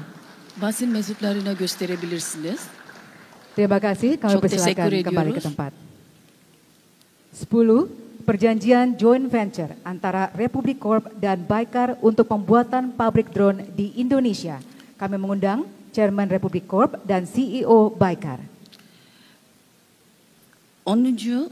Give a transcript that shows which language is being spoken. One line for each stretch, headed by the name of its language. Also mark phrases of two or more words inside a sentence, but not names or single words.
Turkish: Basın mensuplarına gösterebilirsiniz.
Indonesian: Terima kasih, kami
Turkish: Çok
Indonesian: persilakan
Turkish: teşekkür
Indonesian: kembali ke
Turkish: ediyoruz.
Indonesian: tempat. 10. Perjanjian
English: joint venture
Indonesian: antara Republik Corp dan Baikar untuk pembuatan pabrik drone di Indonesia. Kami mengundang Chairman Republik Corp dan CEO Baikar. 10.